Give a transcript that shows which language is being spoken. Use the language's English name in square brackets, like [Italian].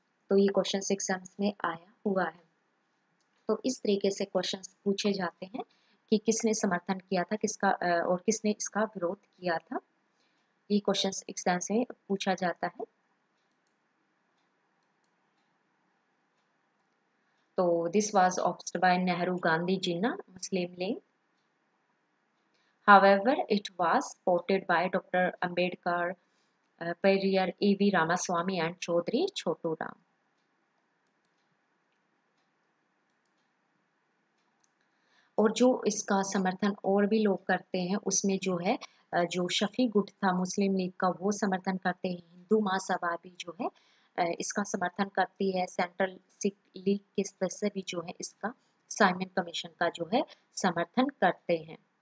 [Hindi] तो ये question exams में आया हुआ है। तो इस तरीके से क्वेश्चन पूछे जाते हैं कि किसने समर्थन किया था और किसने इसका विरोध किया था। ये क्वेश्चन एग्जाम्स में पूछा जाता है। [English] तो this was opposed by Nehru, Gandhi, Jinnah, Muslim League. However, it was supported by Dr. Ambedkar, Periyar, E.V. Ramaswamy and Chaudhry Chotu Ram. [Hindi] और जो इसका समर्थन और भी लोग करते हैं उसमें जो है जो शफी गुट था मुस्लिम लीग का वो समर्थन करते हैं। हिंदू महासभा भी जो है इसका समर्थन करती है। सेंट्रल सिख लीग के सदस्य भी जो है इसका साइमन कमीशन का जो है समर्थन करते हैं।